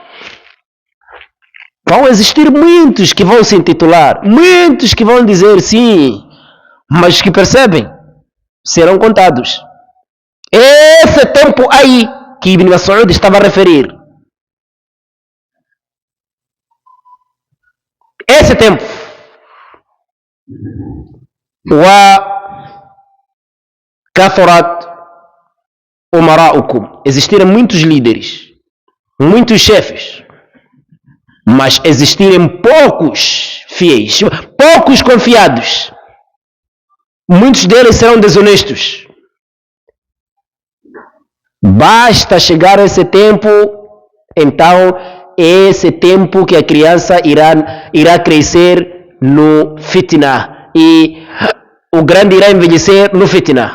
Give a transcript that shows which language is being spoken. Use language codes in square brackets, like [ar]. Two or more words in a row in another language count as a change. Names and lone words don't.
[pt] Vão existir muitos que vão se intitular, muitos que vão dizer sim, mas que percebem, serão contados. Esse tempo aí que Ibn Mas'ud estava a referir. esse tempo, [ar] وكثرت أمراؤكم, [pt] existiram muitos líderes, muitos chefes, mas existirem poucos fiéis, poucos confiados. Muitos deles serão desonestos. Basta chegar esse tempo, então é esse tempo que a criança irá crescer no fitna e o grande irá envelhecer no fitna.